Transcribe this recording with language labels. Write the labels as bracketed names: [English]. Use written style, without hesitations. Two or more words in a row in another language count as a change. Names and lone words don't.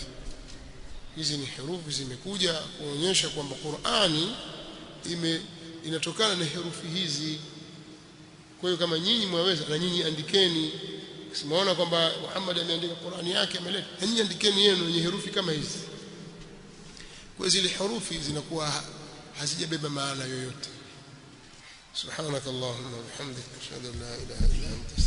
[Swahili] Hizi ni hurufu zimekuja kuonyesha kwamba Qur'ani inatokana na herufi hizi. Kwa hiyo kama nyinyi mwaweza, na nyinyi andikeni. Simaona kwamba Muhammad ameandika Qur'ani yake ameleta, na nyinyi andikeni yenu yenye herufi kama hizi. Kwa zile hurufi zinakuwa hazijabeba maana yoyote. [Arabic] سبحانك اللهم وبحمدك أشهد أن لا إله إلا أنت